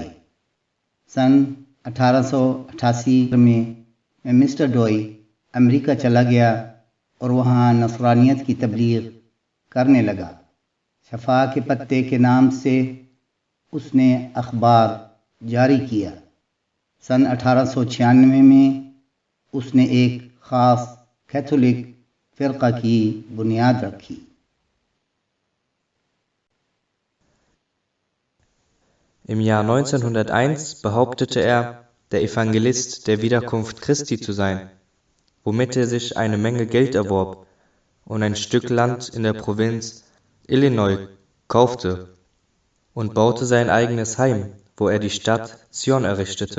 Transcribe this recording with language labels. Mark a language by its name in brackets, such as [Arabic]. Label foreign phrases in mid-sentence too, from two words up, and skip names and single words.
[Urdu] سن 1888 میں مسٹر ڈوئی امریکہ چلا گیا اور وہاں نصرانیت کی تبلیغ کرنے لگا۔ شفا کے پتے کے نام سے اس نے اخبار جاری کیا۔ سن 1896 میں اس نے ایک خاص کیتھولک فرقہ کی بنیاد رکھی۔ [German] Im Jahr 1901 behauptete er, der Evangelist der Wiederkunft Christi zu sein, womit er sich eine Menge Geld erwarb und ein Stück Land in der Provinz Illinois kaufte und baute sein eigenes Heim, wo er die Stadt Zion errichtete.